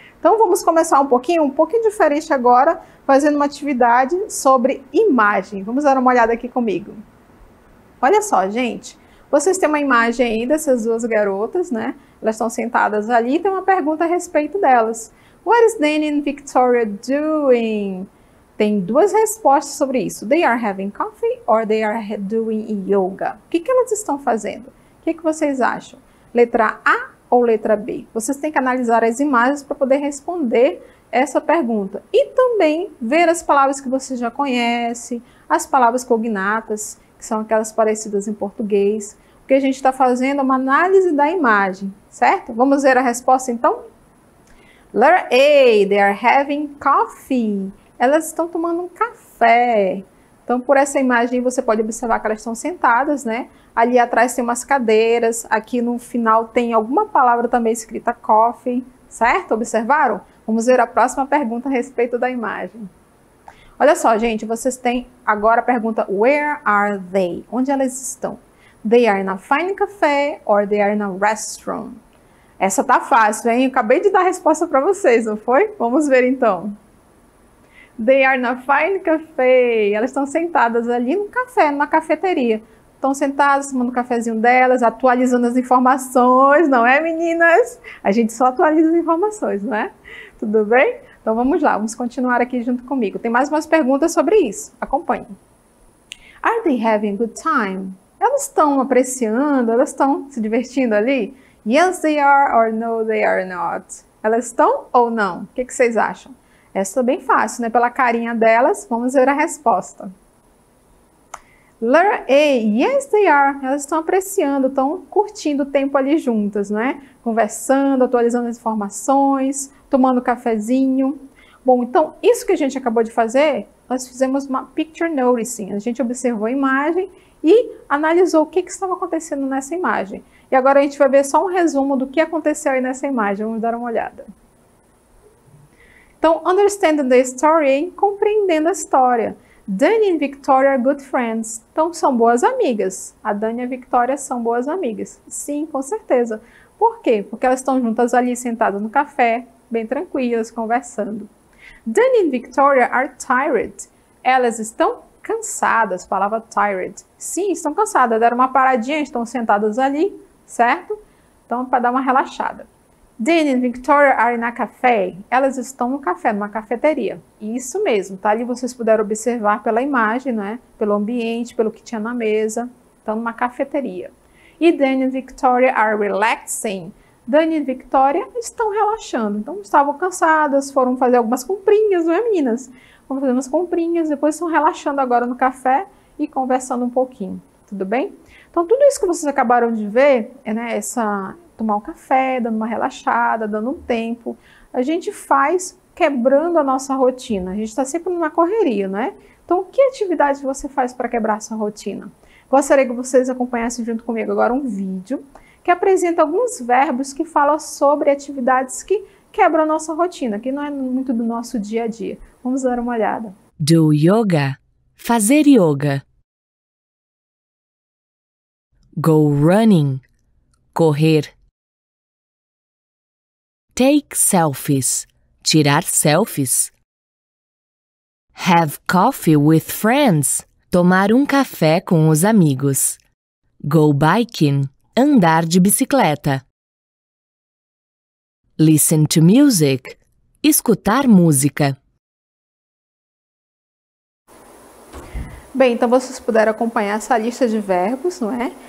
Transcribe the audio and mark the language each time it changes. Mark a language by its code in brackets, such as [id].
[pt] Então, vamos começar um pouquinho diferente agora, fazendo uma atividade sobre imagem. Vamos dar uma olhada aqui comigo. Olha só, gente. Vocês têm uma imagem aí dessas duas garotas, né? Elas estão sentadas ali e tem uma pergunta a respeito delas. [en] What is Danny and Victoria doing? [pt] Tem duas respostas sobre isso. [en] They are having coffee or they are doing yoga. [pt] O que elas estão fazendo? O que vocês acham? Letra A ou letra B? Vocês têm que analisar as imagens para poder responder essa pergunta. E também ver as palavras que você já conhece, as palavras cognatas, que são aquelas parecidas em português. O que a gente está fazendo é uma análise da imagem, certo? Vamos ver a resposta então? [en] Letter A, they are having coffee. [pt] Elas estão tomando um café. Então, por essa imagem, você pode observar que elas estão sentadas, né? Ali atrás tem umas cadeiras. Aqui no final tem alguma palavra também escrita coffee, certo? Observaram? Vamos ver a próxima pergunta a respeito da imagem. Olha só, gente, vocês têm agora a pergunta [en] Where are they? [pt] Onde elas estão? [en] They are in a fine café or they are in a restaurant? [pt] Essa tá fácil, hein? Eu acabei de dar a resposta para vocês, não foi? Vamos ver então. [en] They are in a fine café. [pt] Elas estão sentadas ali no café, numa cafeteria. Estão sentadas, tomando o cafezinho delas, atualizando as informações, não é, meninas? A gente só atualiza as informações, não é? Tudo bem? Então vamos lá, vamos continuar aqui junto comigo. Tem mais umas perguntas sobre isso. Acompanhe. [en] Are they having a good time? [pt] Elas estão apreciando, elas estão se divertindo ali? [en] Yes, they are, or no, they are not. [pt] Elas estão ou não? O que vocês acham? Essa é bem fácil, né? Pela carinha delas, vamos ver a resposta. [en] Letter A, yes, they are. [pt] Elas estão apreciando, estão curtindo o tempo ali juntas, né? Conversando, atualizando as informações, tomando cafezinho. Bom, então, isso que a gente acabou de fazer, nós fizemos uma picture noticing. A gente observou a imagem e analisou o que estava acontecendo nessa imagem. E agora a gente vai ver só um resumo do que aconteceu aí nessa imagem. Vamos dar uma olhada. Então, [en] understanding the story [pt] é compreendendo a história. [en] Danny e Victoria are good friends. [pt] Então, são boas amigas. A Danny e a Victoria são boas amigas. Sim, com certeza. Por quê? Porque elas estão juntas ali, sentadas no café, bem tranquilas, conversando. [en] Danny e Victoria are tired. [pt] Elas estão cansadas. Palavra tired. Sim, estão cansadas. Deram uma paradinha, estão sentadas ali, certo? Então, para dar uma relaxada. Danny e Victoria [en] are in a café. [pt] Elas estão no café, numa cafeteria. Isso mesmo, tá? Ali vocês puderam observar pela imagem, né? Pelo ambiente, pelo que tinha na mesa. Então, numa cafeteria. [en] E Danny e Victoria are relaxing. [pt] Danny e Victoria estão relaxando. Então, estavam cansadas, foram fazer algumas comprinhas, não é, meninas? Vão fazer umas comprinhas, depois estão relaxando agora no café e conversando um pouquinho. Tudo bem? Então, tudo isso que vocês acabaram de ver, né? Tomar um café, dando uma relaxada, dando um tempo. A gente faz quebrando a nossa rotina. A gente está sempre numa correria, né? Então, que atividade você faz para quebrar a sua rotina? Gostaria que vocês acompanhassem junto comigo agora um vídeo que apresenta alguns verbos que falam sobre atividades que quebram a nossa rotina, que não é muito do nosso dia a dia. Vamos dar uma olhada. [en] Do yoga. [pt] Fazer yoga. [en] Go running. [pt] Correr. [en] Take selfies. [pt] Tirar selfies. [en] Have coffee with friends. [pt] Tomar um café com os amigos. [en] Go biking. [pt] Andar de bicicleta. [en] Listen to music. [pt] Escutar música. Bem, então vocês puderam acompanhar essa lista de verbos, não é?